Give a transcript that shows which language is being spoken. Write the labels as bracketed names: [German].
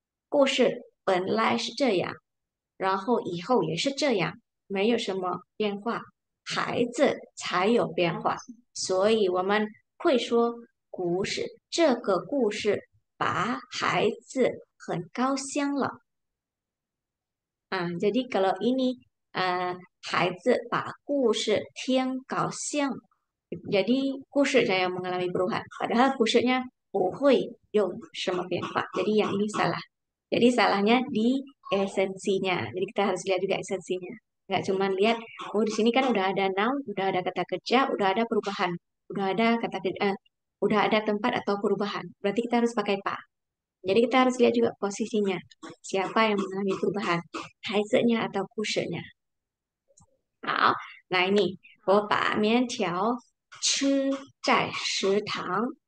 [Chinese] 故事本来是这样，然后以后也是这样，没有什么变化，孩子才有变化，所以我们会说故事，这个故事把孩子很高兴了。 [Indonesian] jadi kalau ini [Chinese] 孩子把故事听高兴， [Indonesian] jadi 故事nya yang mengalami perubahan, padahal 故事nya [Chinese] 不会有什么变化, [Indonesian] jadi yang ini salah. Jadi salahnya di esensinya. Jadi kita harus lihat juga esensinya. Nggak cuma lihat, oh di sini kan udah ada noun, udah ada kata kerja, udah ada perubahan, udah ada kata kerja, udah ada tempat atau perubahan. Berarti kita harus pakai pa. Jadi kita harus lihat juga posisinya. Siapa yang mengalami perubahan? [Chinese] 孩子nya atau 故事nya. 好，来你，我把面条吃在食堂。